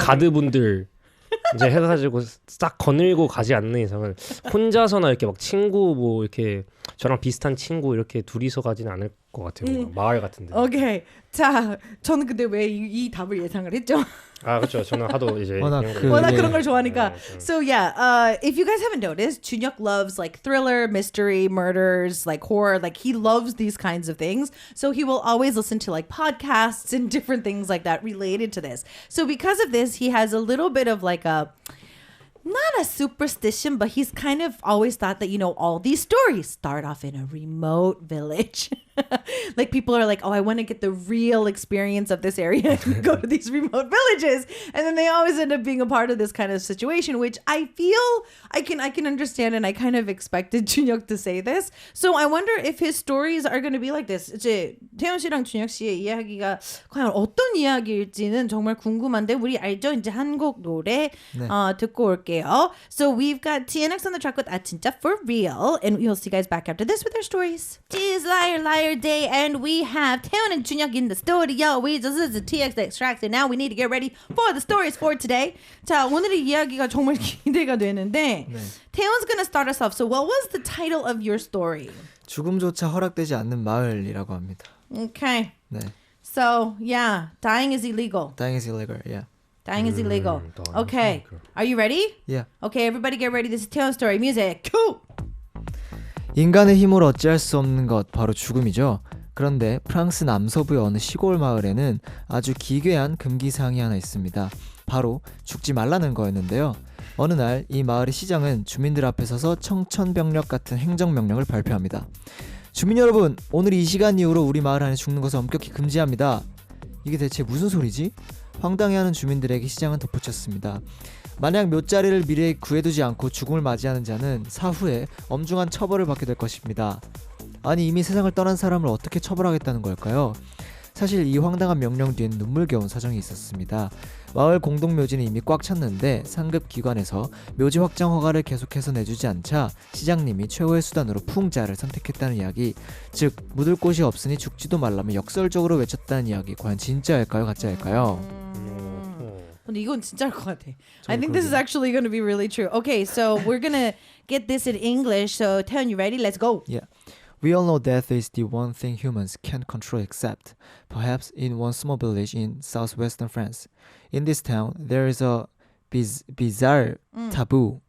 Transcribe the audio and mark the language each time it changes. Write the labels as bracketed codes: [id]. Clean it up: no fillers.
[ko] 가드분들 이제 해가지고 싹 거닐고 가지 않는 이상은 혼자서나 이렇게 막 친구 뭐 이렇게 저랑 비슷한 친구 이렇게 둘이서 가지는 않을 것 같아요. 뭔가 마을 같은데. 오케이. 자, 저는 근데 왜 이 답을 예상을 했죠? 아 그렇죠. 저는 하도 이제 워낙 이런 거- 그- 워낙 네. 그런 걸 좋아하니까. 네, 좀. [en] So yeah, if you guys haven't noticed, Chunyuk loves like thriller, mystery, murders, like horror. Like he loves these kinds of things. So he will always listen to like podcasts and different things like that related to this. So because of this, he has a little bit of like a not a superstition, but he's kind of always thought that, you know, all these stories start off in a remote village. Like people are like, oh, I want to get the real experience of this area and go to these remote villages. And then they always end up being a part of this kind of situation, which I feel I can understand, and I kind of expected Junhyuk to say this. So I wonder if his stories are going to be like this. [ko] 이제 태연 씨랑 준혁 씨의 이야기가 과연 어떤 이야기일지는 정말 궁금한데 우리 알죠? 이제 한국 노래 듣고 올게요. [en] So we've got TNX on the track with 아 진짜 for real, and we'll see you guys back after this with their stories. It is Liar Liar Day, and we have 태연 and 준혁 in the studio. We just is the TX Extract, and now we need to get ready for the stories for today. [ko] 자 오늘의 이야기가 정말 기대가 되는데 태연's [en] gonna start us off. So what was the title of your story? [ko] 죽음조차 허락되지 않는 마을이라고 합니다. [en] Okay. [ko] 네. [en] So yeah, dying is illegal. Dying is illegal. Yeah. Dying is illegal. dying Okay. is illegal. Are you ready? Yeah. Okay, everybody get ready. This is Taeyeon's story. Music. Cool. [ko] 인간의 힘으로 어찌할 수 없는 것 바로 죽음이죠. 그런데 프랑스 남서부의 어느 시골 마을에는 아주 기괴한 금기사항이 하나 있습니다. 바로 죽지 말라는 거였는데요. 어느 날 이 마을의 시장은 주민들 앞에 서서 청천벽력 같은 행정명령을 발표합니다. 주민 여러분, 오늘 이 시간 이후로 우리 마을 안에 죽는 것을 엄격히 금지합니다. 이게 대체 무슨 소리지? 황당해하는 주민들에게 시장은 덧붙였습니다. 만약 묘자리를 미래에 구해두지 않고 죽음을 맞이하는 자는 사후에 엄중한 처벌을 받게 될 것입니다. 아니 이미 세상을 떠난 사람을 어떻게 처벌하겠다는 걸까요? 사실 이 황당한 명령 뒤엔 눈물겨운 사정이 있었습니다. 마을 공동묘지는 이미 꽉 찼는데 상급 기관에서 묘지 확장 허가를 계속해서 내주지 않자 시장님이 최후의 수단으로 풍자를 선택했다는 이야기, 즉 묻을 곳이 없으니 죽지도 말라며 역설적으로 외쳤다는 이야기, 과연 진짜일까요 가짜일까요? 근데 이건 진짜일 것 같아. [en] I think this is actually going to be really true. Okay, so we're going to get this in English. So Taeyeon, you ready? Let's go. Yeah. We all know death is the one thing humans can't control except, perhaps, in one small village in southwestern France. In this town, there is a bizarre taboo.